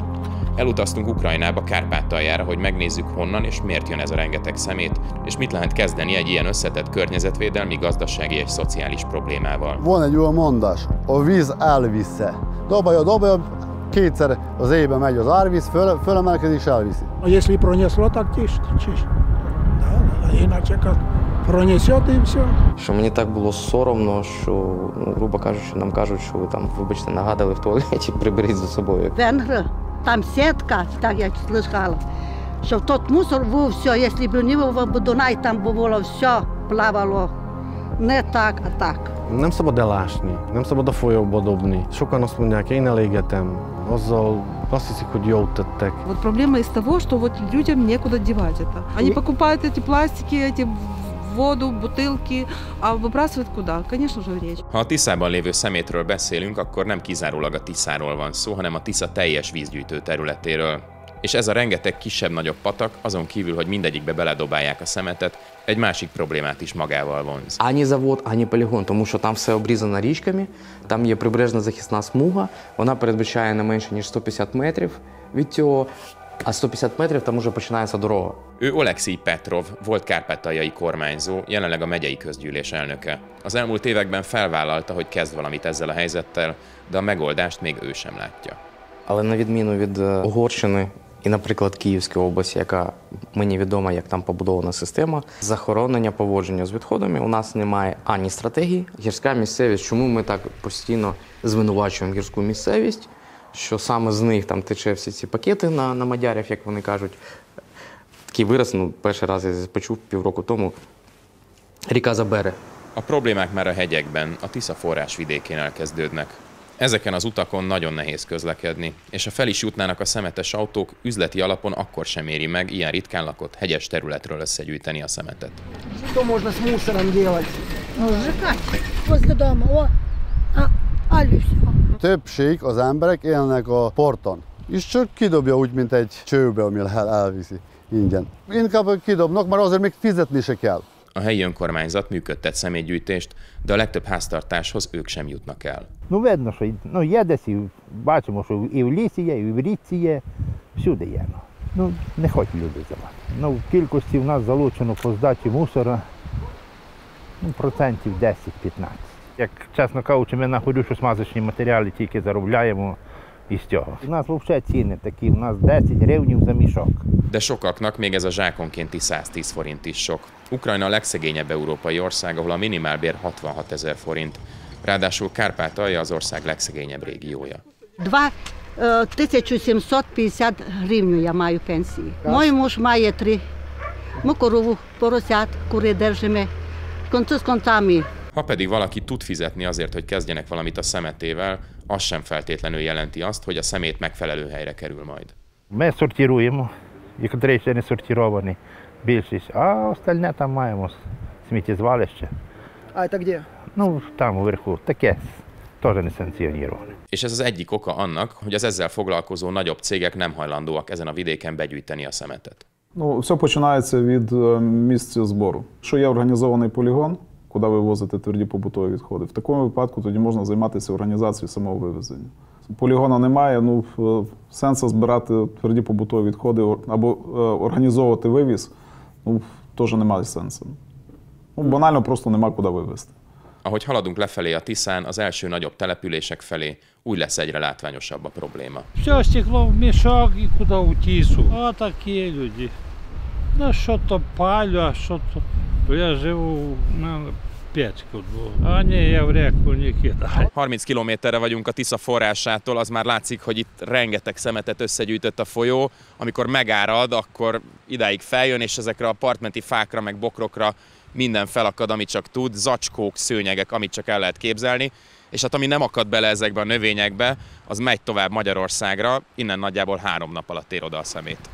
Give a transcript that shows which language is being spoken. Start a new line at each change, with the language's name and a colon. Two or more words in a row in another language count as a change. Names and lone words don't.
Hungarian: Elutaztunk Ukrajnába, Kárpátaljára, hogy megnézzük honnan és miért jön ez a rengeteg szemét, és mit lehet kezdeni egy ilyen összetett környezetvédelmi, gazdasági és szociális problémával. Van egy olyan mondás, a víz elvisze. Dobja, kétszer az éjbe megy az árvíz, fölemelkedik és elviszi.
Russian: Если пронесло, так тише. Иначе как пронесет і все.
Ukrainian: Що мені так було соромно, що, грубо кажучи, нам кажуть, що ви там, вибачте, нагадали в туалеті, приберіть за собою. Венгри, там сітка,
Russian: так я слышала,
Ukrainian: що
Russian: тот мусор
Ukrainian: був все, якщо б не був Дунай, там було все, плавало. Не так, а так.
Hungarian: Nem szabad elásni, nem szabad a folyóba dobni. Sokan azt mondják, én elégetem, azzal azt hiszik, hogy jót tettek.
Russian: Вот проблема из того, что вот людям некуда девать это. Они покупают эти пластики, эти воду, butylki, a выбрасывают куда? Конечно же, в речь.
Hungarian: Ha a Tiszában lévő szemétről beszélünk, akkor nem kizárólag a Tiszáról van szó, hanem a Tisza teljes vízgyűjtő területéről. És ez a rengeteg kisebb-nagyobb patak, azon kívül, hogy mindegyikbe beledobálják a szemetet, egy másik problémát is magával vonz.
Ukrainian: Ані завод, ані полігон, тому що там все обрізано річками, там є прибережна захисна смуга, вона передбачає не менше, ніж 150 метрів від цього, а 150 метрів там уже починається дорога.
Hungarian: Ő Oleksij Petrov, volt kárpátaljai kormányzó, jelenleg a megyei közgyűlés elnöke. Az elmúlt években felvállalta, hogy kezd valamit ezzel a helyzettel, de a megoldást még ő sem látja.
Ukrainian: Але на відміну від Угорщини і, наприклад, Київської області, яка мені відома, як там побудована система, захоронення поводження з відходами, у нас немає ані стратегії. Гірська місцевість, чому ми так постійно звинувачуємо гірську місцевість, що саме з них там тече всі ці пакети на мадярів, як вони кажуть. Такий вираз, перший раз я почув півроку тому, ріка Забере.
Hungarian: A problémák már a hegyekben, a Tisza forrásvidékén elkezdődnek. Ezeken az utakon nagyon nehéz közlekedni, és ha fel is jutnának a szemetes autók, üzleti alapon akkor sem éri meg ilyen ritkán lakott hegyes területről összegyűjteni a szemetet.
Russian: Что можно с мусором делать? Сжигать возле дома, все.
Hungarian: Többség az emberek élnek a parton, és csak kidobja úgy, mint egy csőbe, ami elviszi ingyen. Inkább kidobnak, mert azért még fizetni se kell. A helyi önkormányzat működtet szemétgyűjtést, de a legtöbb háztartáshoz ők sem jutnak el.
Ukrainian: Видно, що є десь, і бачимо, що і в лісі є, і в річці є, всюди є. Не хочуть люди здавати. В кількості в нас залучено по здачі мусора процентів 10-15. Як, чесно кажучи, ми на горючо-смазочні матеріали тільки заробляємо із цього. У нас взагалі ціни такі, у нас 10 гривень за мішок.
Hungarian: De sokaknak még ez a zsákonkénti 110 forint is sok. Ukrajna a legszegényebb európai ország, ahol a minimálbér 66 000 forint. Ráadásul Kárpátalja az ország legszegényebb régiója.
Ukrainian: 2750 гривень я маю пенсії. Мой муж має 3. Ми корову, поросят, кури держимо. Конці з концами.
Hungarian: Ha pedig valaki tud fizetni azért, hogy kezdjenek valamit a szemetével, az sem feltétlenül jelenti azt, hogy a szemét megfelelő helyre kerül majd.
Ukrainian: Ми сортируємо, які ще не сортировані, більшість, а остальне там маємо сміттєзвалище.
Russian: А это где? Там вверху,
Ukrainian: таке, теж не санкціоніроване.
Hungarian: És ez az egyik oka annak, hogy az ezzel foglalkozó nagyobb cégek nem hajlandóak ezen a vidéken begyűjteni a szemetet.
Ukrainian: Все починається від місця збору. Якщо є організований полігон, куди вивозити тверді побутові відходи, в такому випадку тоді можна займатися організацією самого вивезення. Полігона немає, сенсу збирати тверді побутові відходи або організовувати вивіз, теж немає сенсу. Банально просто нема куди вивезти.
Hungarian: Ahogy haladunk lefelé a Tiszán, az első nagyobb települések felé, úgy lesz egyre látványosabb a probléma.
Russian: Все стекло в мешок и куда в Тису. А такие люди. Да что-то палю, а что-то... Я живу на Петьку. А не, я в реку не кидаю.
Hungarian: 30 kilométerre vagyunk a Tisza forrásától, az már látszik, hogy itt rengeteg szemetet összegyűjtött a folyó. Amikor megárad, akkor idáig feljön, és ezekre a partmenti fákra, meg bokrokra minden felakad, amit csak tud, zacskók, szőnyegek, amit csak el lehet képzelni. És hát ami nem akad bele ezekbe a növényekbe, az megy tovább Magyarországra, innen nagyjából 3 nap alatt ér oda a szemét.